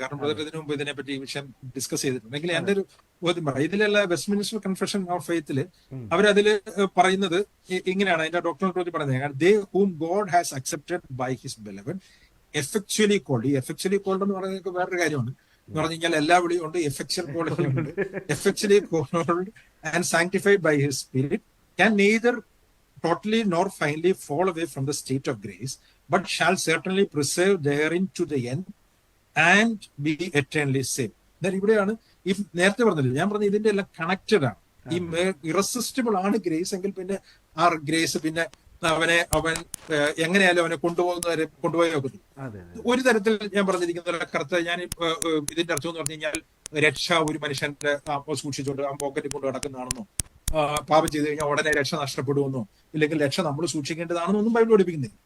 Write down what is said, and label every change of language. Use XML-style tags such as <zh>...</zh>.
<ml>കാരണം ബ്രദർ ഇതിനു മുമ്പ് ഇതിനെപ്പറ്റി ഈ വിഷയം ഡിസ്കസ് ചെയ്തിട്ടുണ്ടെങ്കിൽ എന്റെ ഒരു ബോധ്യം പറയാം. ഇതിലുള്ള വെസ്റ്റ്മിനിസ്റ്റർ കൺഫെഷൻ ഓഫ് ഫെയ്ത്തില് അവരതില് പറയുന്നത് ഇങ്ങനെയാണ്. അതിന്റെ ഡോക്ടറിനെ പറ്റി പറയുന്നത്,</ml> <en>They whom God has accepted by his beloved effectually called.</en> <ml>ഈ എഫക്ച്വലി കോൾഡ് എന്ന് പറയുന്നത് വേറൊരു കാര്യമാണ്. എന്ന് പറഞ്ഞു കഴിഞ്ഞാൽ എല്ലാ വിളിയും ഉണ്ട്, effectual called.</ml> <en>Effectually called and sanctified by his spirit can neither totally nor finally fall away from the state of grace, but shall certainly preserve therein to the end and be eternally saved.</en> <ml>എന്നാൽ ഇവിടെയാണ് ഈ നേരത്തെ പറഞ്ഞില്ല, ഞാൻ പറഞ്ഞ ഇതിന്റെ എല്ലാം connected ആണ്. ഈ ഇറസിസ്റ്റിബിൾ ആണ് ഗ്രേസ് എങ്കിൽ പിന്നെ ആ ഗ്രേസ് പിന്നെ അവൻ എങ്ങനെയാലും അവനെ കൊണ്ടുപോയി നോക്കുന്നു. ഒരു തരത്തിൽ ഞാൻ പറഞ്ഞിരിക്കുന്ന കറുത്ത ഞാൻ ഇതിന്റെ അർത്ഥം എന്ന് പറഞ്ഞു കഴിഞ്ഞാൽ രക്ഷ ഒരു മനുഷ്യന്റെ സൂക്ഷിച്ചുകൊണ്ട് ആ പോക്കറ്റിൽ കൊണ്ട് നടക്കുന്നതാണെന്നോ, പാപം ചെയ്ത് കഴിഞ്ഞാൽ ഉടനെ രക്ഷ നഷ്ടപ്പെടുമെന്നോ, ഇല്ലെങ്കിൽ രക്ഷ നമ്മൾ സൂക്ഷിക്കേണ്ടതാണെന്നോ ഒന്നും ബൈബിൾ പഠിപ്പിക്കുന്നില്ല.</ml>